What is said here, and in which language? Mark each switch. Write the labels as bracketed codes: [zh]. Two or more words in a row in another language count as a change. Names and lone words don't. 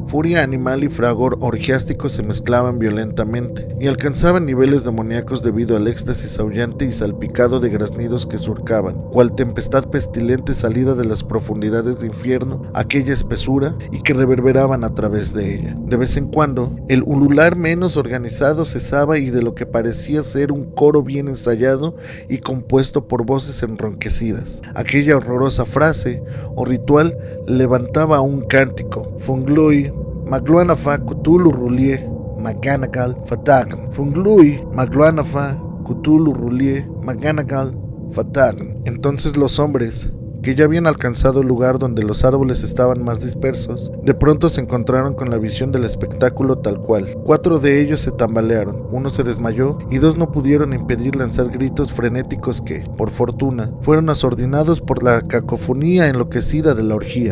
[es] Furia animal y fragor orgiástico se mezclaban violentamente y alcanzaban niveles demoníacos debido al éxtasis aullante y salpicado de graznidos que surcaban, cual tempestad pestilente salida de las profundidades de infierno, aquella espesura y que reverberaban a través de ella. De vez en cuando, el ulular menos organizado cesaba y de lo que parecía ser un coro bien ensayado y compuesto por voces enronquecidas, aquella horrorosa frase o ritual levantaba un cántico: Funglui, Magluanafa Cthulhu Rulie, Maganagal Fatagan. Funglui, Magluanafa Cthulhu Rulie, Maganagal Fatagan. Entonces los hombres, que ya habían alcanzado el lugar donde los árboles estaban más dispersos, de pronto se encontraron con la visión del espectáculo tal cual. 4 de ellos se tambalearon, 1 se desmayó y 2 no pudieron impedir lanzar gritos frenéticos que, por fortuna, fueron asordinados por la cacofonía enloquecida de la orgía.